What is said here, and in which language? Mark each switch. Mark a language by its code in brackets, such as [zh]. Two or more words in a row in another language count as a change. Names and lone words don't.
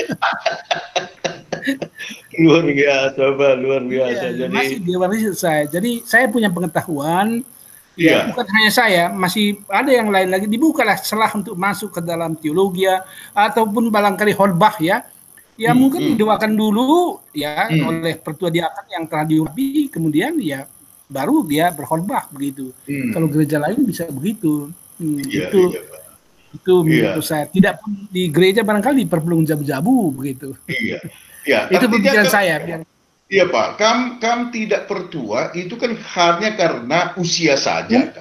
[id] Luar biasa Pak, luar biasa. Ya, masih di Dewan Riset saya. Jadi saya punya pengetahuan. Ya, bukan hanya saya, masih ada yang lain lagi. Dibukalah celah untuk masuk ke dalam teologi ataupun barangkali khotbah ya. Ya mungkin didoakan dulu ya oleh pertua diakan yang telah diurapi, kemudian ya baru dia berkhotbah begitu. Kalau gereja lain bisa begitu. Itu menurut saya. Tidak pun di gereja barangkali perlu jabu-jabu begitu. Itu pemikiran saya. Iya Pak, kam tidak pertua itu kan hanya karena usia saja kan.